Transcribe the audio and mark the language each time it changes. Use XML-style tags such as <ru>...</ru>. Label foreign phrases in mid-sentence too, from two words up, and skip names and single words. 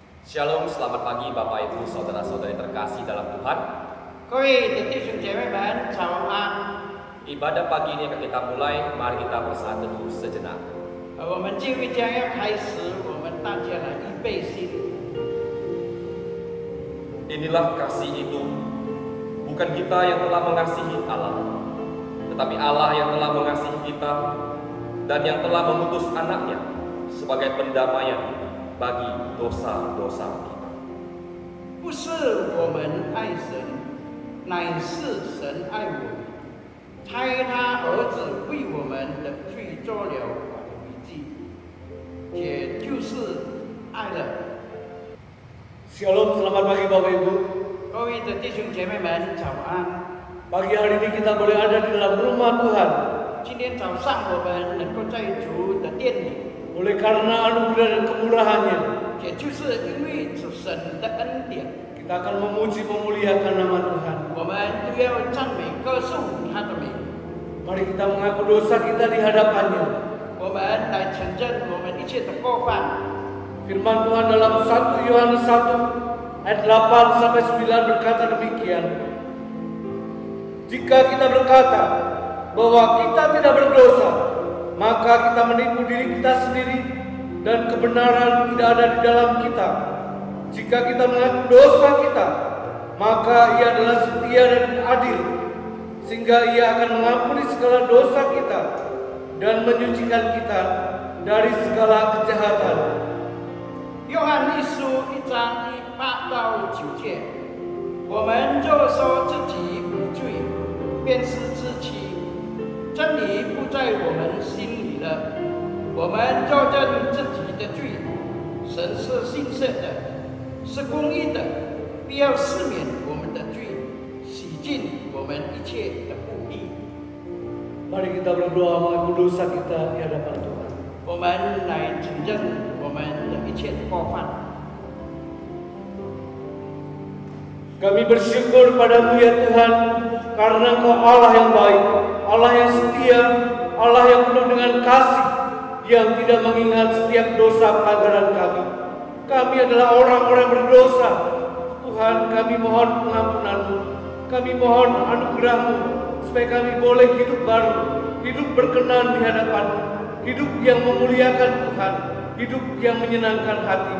<id>Shalom, selamat pagi Bapak Ibu Saudara-saudari terkasih dalam Tuhan.</id> <zh>各位的弟兄姐妹们，早安。</zh> <id>Ibadah pagi ini akan kita mulai, mari kita bersaat teduh sejenak.</id> <zh>我们敬拜将要开始，我们大家来预备心。</zh> <id>Inilah kasih itu, bukan kita yang telah mengasihi Allah, tetapi Allah yang telah mengasihi kita dan yang telah mengutus anaknya sebagai pendamaian bagi dosa-dosa kita.</id> <zh>不是我们爱神，乃是神爱我们，差他儿子为我们的罪做了挽回祭，也就是爱了。</zh> <id>Shalom, selamat pagi Bapak Ibu.</id> <zh>各位的弟兄姐妹们，早安。</zh> <id>Pagi hari ini kita boleh ada di dalam rumah Tuhan.</id> <zh>今天早上我们能够在主的殿里，</zh> <id>Oleh karena anugerah dan kemurahannya,</id> <zh>也就是因为主神的恩典，</zh> <id>kita akan memuji memuliakan nama Tuhan.</id> <zh>我们都要赞美歌颂他的名。</zh> <id>Mari kita mengaku dosa kita di hadapannya.</id> <zh>我们来承认我们一切的过犯。</zh> <id>Firman Tuhan dalam 1 Yohanes 1 ayat 8 sampai 9 berkata demikian. Jika kita berkata bahwa kita tidak berdosa, maka kita menipu diri kita sendiri dan kebenaran tidak ada di dalam kita. Jika kita mengaku dosa kita, maka Ia adalah setia dan adil, sehingga Ia akan mengampuni segala dosa kita dan menyucikan kita dari segala kejahatan.</id> <zh>约翰一书1章8到9节，我们若说自己无罪，便是自欺，真理不在我们心里了。我们若认自己的罪，神是信实的，是公义的，必要赦免我们的罪，洗净我们一切的不义。</zh> <id>Mari kita berdoa mengaku dosa kita di hadapan Tuhan.</id> <zh>我们来承认我们的一切的过犯。</zh> <id>Kami bersyukur padamu ya Tuhan, karena Engkau Allah yang baik, Allah yang setia, Allah yang penuh dengan kasih, yang tidak mengingat setiap dosa pelanggaran kami. Kami adalah orang-orang berdosa. Tuhan, kami mohon pengampunan-Mu, kami mohon anugerah-Mu, supaya kami boleh hidup baru, hidup berkenan di hadapan-Mu, hidup yang memuliakan Tuhan, hidup yang menyenangkan hati-Mu.</id>